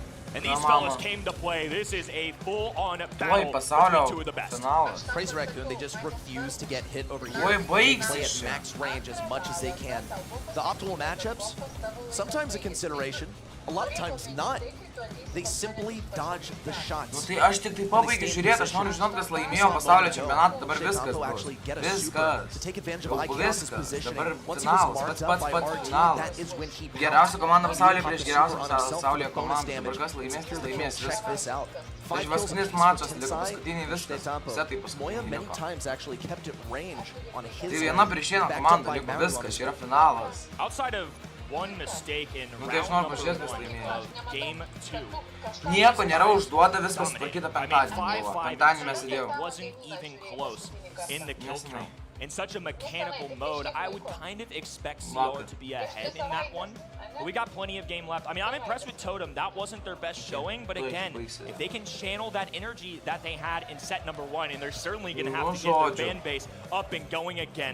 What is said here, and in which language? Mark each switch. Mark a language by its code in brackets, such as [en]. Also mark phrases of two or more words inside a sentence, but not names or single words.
[en] And these fellas came to play. This is a full-on battle between 2 of the best. Crazy Raccoon, they just refuse to get hit over here. They play at max range as much as they can. The optimal matchups, sometimes a consideration, a lot of times not. They simply dodge the shots. [lt] Tai aš tik tai pabaigiu žiūrėti, aš noriu žinot, kas laimėjo pasaulio čempionatą, dabar viskas bus. Viskas. Dabar finalas, pats finalas. Geriausia komanda pasaulyje prieš geriausią pasaulyje komandą. Dabar kas laimės, viskas. Tai paskutinis mačas, liko paskutiniai viskas. Setai paskutiniai liko. Tai viena prieš vieną komandą, liko viskas, čia yra finalas. [en] Outside of one mistake in round number 1 of game 2. [lt] Nieko nėra užduota, viskas sutvarkyta penktadienį buvo. Penktadienį mes įdėjom. [en] It wasn't even close in the kill streak. In such a mechanical mode, I would kind of expect CR to be ahead in that one. But we got plenty of game left. I mean, I'm impressed with Totem. That wasn't their best showing, but again, if they can channel that energy that they had in set number 1, and they're certainly going to have to get their fan base up and going again.